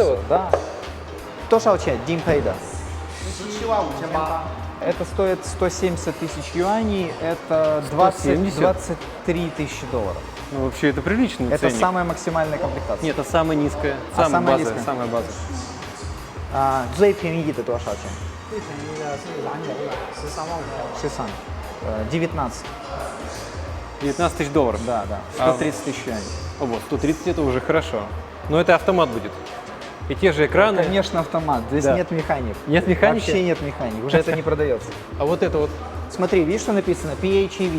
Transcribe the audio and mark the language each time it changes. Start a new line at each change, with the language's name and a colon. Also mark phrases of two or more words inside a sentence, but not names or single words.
Russian: всё. вот? Да. Кто шалчает? Дим Пейда. Это стоит 170 тысяч юаней, это 170? 23 тысячи долларов. Ну, вообще, это приличный Это ценник. самая максимальная комплектация. Нет, это самая низкая. А Самая самая база. низкая? Самая база.
Chinese: 最便宜的多少钱？最便宜的是燃油的13万5。
Russian: 13. 19. 19 тысяч долларов. Да, да. 130 тысяч юаней. Вот, 130 это уже хорошо. Но это автомат будет. И те же экраны. Конечно, автомат. Здесь Да. нет механик. Нет механики? Вообще нет механик. Уже это не продается. А вот это вот. Смотри, видишь, что написано? PHEV.